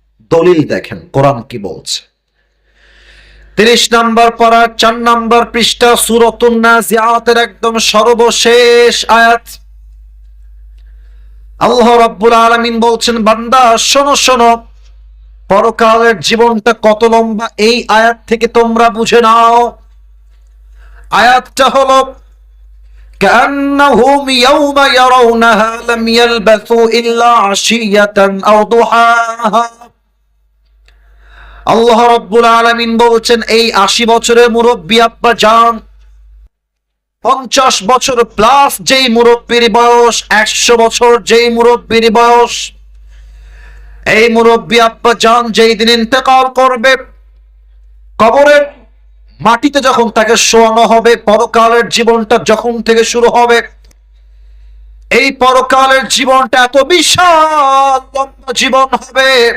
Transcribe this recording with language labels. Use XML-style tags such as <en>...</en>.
<bn>দলিল দেখেন কোরআন কি বলছে। 30 নম্বর পারা 4 নম্বর পৃষ্ঠা সূরাতুন নাজিআতের একদম সর্বশেষ আয়াত। আল্লাহ রাব্বুল আলামিন বলছেন, বান্দা শোনো শোনো, পরকালের জীবনটা কত লম্বা এই আয়াত থেকে তোমরা বুঝে নাও।</bn> <ar>আয়াতটা হলো, كأنهم يوم يرونها لم يلبثوا إلا عشية أو ضحاها।</ar> <bn>আল্লাহ রাব্বুল আলামিন বলছেন, এই 80 বছরের মুরব্বী আব্বা জান, 50 বছর প্লাস যেই মুরব্বীর বয়স, 100 বছর যেই মুরব্বীর বয়স, এই মুরব্বী আব্বা জান যেই দিন ইন্তেকাল করবে, কবরের মাটিতে যখন তাকে শোয়ানো হবে, পরকালের জীবনটা যখন থেকে শুরু হবে, এই পরকালের জীবনটা এত বিশাল লম্বা জীবন হবে।</bn>